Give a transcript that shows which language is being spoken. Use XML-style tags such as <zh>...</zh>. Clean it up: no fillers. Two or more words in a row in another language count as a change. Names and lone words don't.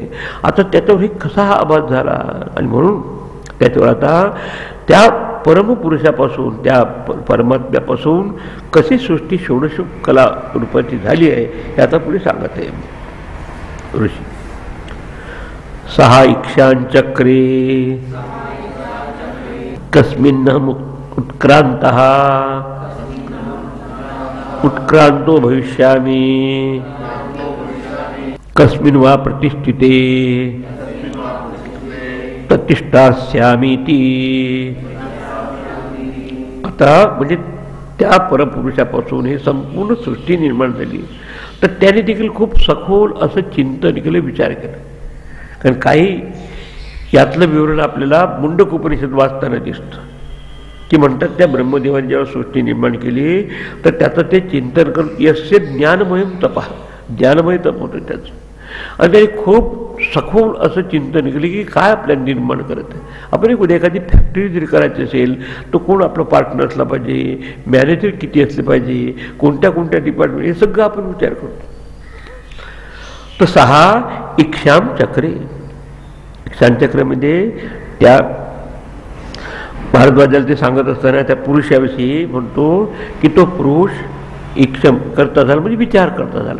<mr>आता त्याच्यावर हे कसा हा आभास झाला आणि म्हणून त्याच्यावर आता त्या परमपुरुषापासून त्या परमात्म्यापासून कशी सृष्टी षोडश कला रूपाची झाली आहे हे आता पुढे सांगत आहे ऋषी.</mr> <sa>सहा इक्षांचक्रे कस्मिन् उत्क्रांतः उत्क्रांतो भविष्यामि कस्मिन् वा प्रतिष्ठिते प्रतिष्ठास्यामीति.</sa> <mr>आता म्हणजे त्या परपुरुषापासून हे संपूर्ण सृष्टी निर्माण झाली. तर त्याने देखील खूप सखोल असं चिंतन केलं, विचार केला. कारण काही यातलं विवरण आपल्याला मुंडक उपनिषद वाचताना दिसतं की म्हणतात त्या ब्रह्मदेवाने जेव्हा सृष्टी निर्माण केली तर त्याचं ते चिंतन करून</mr> <sa>यस्य ज्ञानमयम तपः,</sa> <mr>ज्ञानमय तप होतं त्याचं. आणि त्याने खूप सखोल असं चिंतन केलं की काय आपल्याला निर्माण करत आहे. आपण एक उद्या एखादी फॅक्टरी जरी करायची असेल तर कोण आपला पार्टनर असला पाहिजे, मॅनेजर किती असले पाहिजे, कोणत्या कोणत्या डिपार्टमेंट, हे सगळं आपण विचार करतो. तर</mr> <sa>सहा इक्षाम चक्रे,</sa> <mr>इक्षांचक्रामध्ये त्या भारद्वाजाला ते सांगत असताना त्या पुरुषाविषयी म्हणतो की तो पुरुष इक्षम करता झाला म्हणजे विचार करता झाला.</mr>